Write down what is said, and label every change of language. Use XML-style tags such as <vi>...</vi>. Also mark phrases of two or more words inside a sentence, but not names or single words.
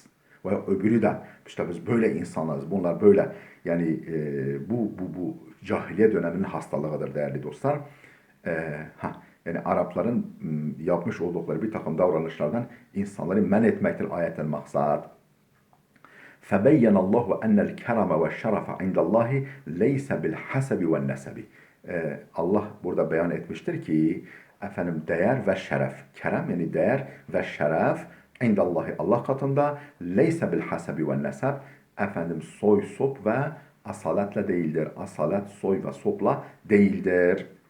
<tr>Veya öbürü de işte biz böyle insanlarız, bunlar böyle. Yani bu cahiliye döneminin hastalığıdır değerli dostlar. Yani Arapların yapmış oldukları bir takım davranışlardan insanları men etmektir ayetten maksat.</tr> <ar>فَبَيَّنَ اللّٰهُ اَنَّ الْكَرَمَ وَالشَّرَفَ عِنْدَ اللّٰهِ لَيْسَ بِالْحَسَبِ وَالنَّسَبِ.</ar> <tr>Allah burada beyan etmiştir ki efendim değer ve şeref. Kerem yani değer ve şeref İndallahi Allah katında</tr> <ar>ليس بالحسب والنسب</ar> <tr>efendim soy sop ve asaletle değildir. Asalet soy ve sopla değildir.</tr>